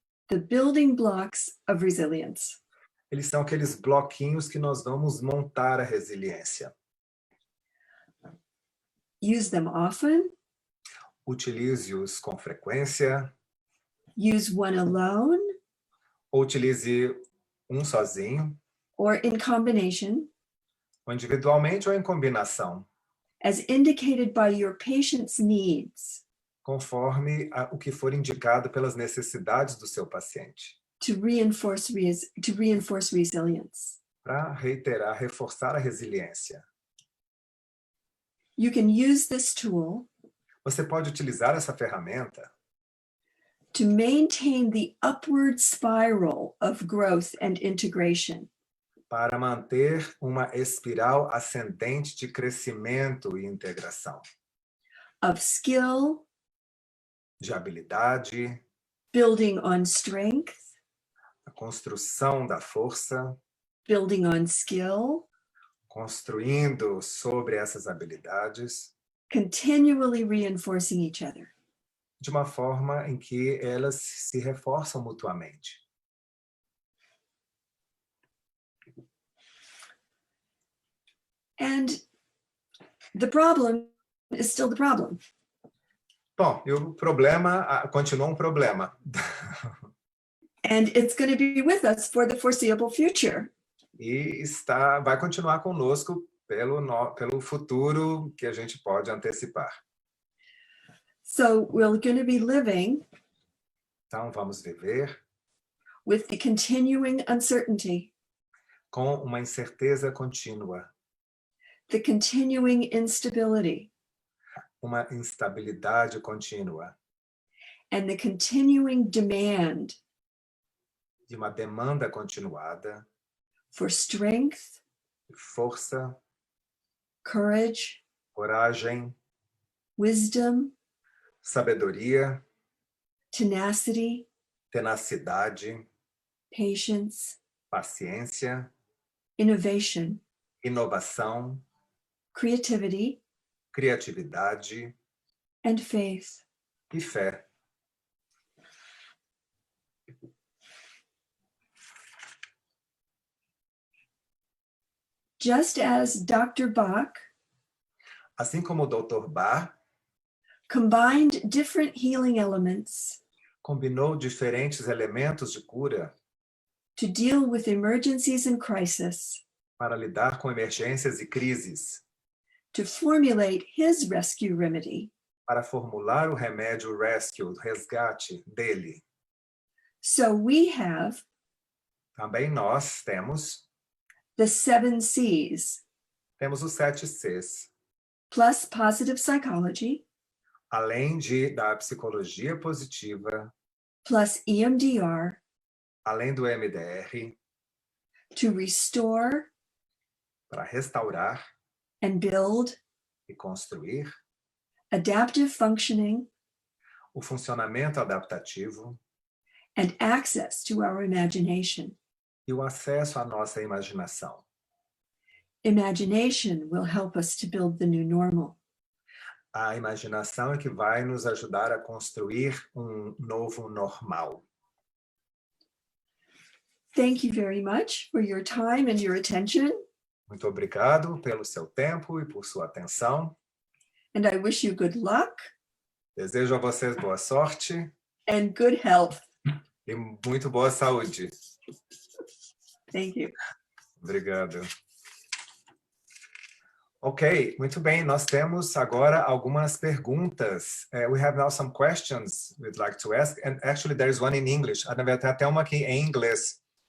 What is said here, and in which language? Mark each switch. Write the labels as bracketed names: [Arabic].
[English] the building blocks of resilience. [Portuguese] eles são aqueles bloquinhos que nós vamos montar a resiliência. [English] Use them often, [Portuguese] Utilize-os com frequência, [English] use one alone [Portuguese] ou utilize um sozinho, [English] or in combination, [Portuguese] ou individualmente ou em combinação, [English] as indicated by your patient's needs [Portuguese] conforme o que for indicado pelas necessidades do seu paciente, [English] to reinforce resilience. [Portuguese] para reiterar, reforçar a resiliência. [English] You can use this tool [Portuguese] Você pode utilizar essa ferramenta [English] to maintain the upward spiral of growth and integration. [Portuguese] para manter uma espiral ascendente de crescimento e integração, [English] Of skill, [Portuguese] de habilidade, [English] building on strength, [Portuguese] a construção da força, [English] building on skill, [Portuguese] construindo sobre essas habilidades, [English] continually reinforcing each other. [Portuguese] de uma forma em que elas se reforçam mutuamente. [English] And the problem is still the problem. [Portuguese] Bom, e o problema continua um problema. [English] And it's going to be with us for the foreseeable future. [Portuguese] E vai continuar conosco pelo futuro que a gente pode antecipar. [English] So we're going to be living [Portuguese] Então, vamos viver [English] with the continuing uncertainty, [Portuguese] com uma incerteza contínua, [English] the continuing instability, [Portuguese] uma instabilidade contínua [English] and the continuing demand [Portuguese] e uma demanda continuada [English] for strength, [Portuguese] de força, [English] courage, [Portuguese] coragem, [English] wisdom, [Portuguese] sabedoria, [English] tenacity, [Portuguese] tenacidade, [English] patience, [Portuguese] paciência, [English] innovation, [Portuguese] inovação, [English] creativity, [Portuguese] criatividade [English] and faith. [Portuguese] e fé. [English] Just as Dr. Bach [Portuguese] Assim como o Dr. Bach [English] combined different healing elements [Portuguese] combinou diferentes elementos de cura [English] to deal with emergencies and crisis, [Portuguese] para lidar com emergências e crises, [English] to formulate his rescue remedy, [Portuguese] para formular o remédio rescue, o resgate dele. [English] so we have [Portuguese] Também nós temos [English] the 7 C's, [Portuguese] os 7 Cs, [English] plus positive psychology, [Portuguese] além da psicologia positiva, [English] plus EMDR, [Portuguese] além do EMDR, [English] to restore [Portuguese] para restaurar [English] and build [Portuguese] e construir [English] adaptive functioning [Portuguese] o funcionamento adaptativo [English] and access to our imagination. [Portuguese] e o acesso à nossa imaginação. [English] Imagination will help us to build the new normal. [Portuguese] A imaginação é que vai nos ajudar a construir um novo normal. [English] Thank you very much for your time and your attention. [Portuguese] Muito obrigado pelo seu tempo e por sua atenção. [English] And I wish you good luck [Portuguese] Desejo a vocês boa sorte [English] and good health. [Portuguese] e muito boa saúde. [English] Thank you. [Portuguese] Obrigado. Ok, muito bem. Nós temos agora algumas perguntas. [English] We have now some questions we'd like to ask. And actually, there is one in English. [Portuguese] Na verdade, tem até uma aqui em inglês.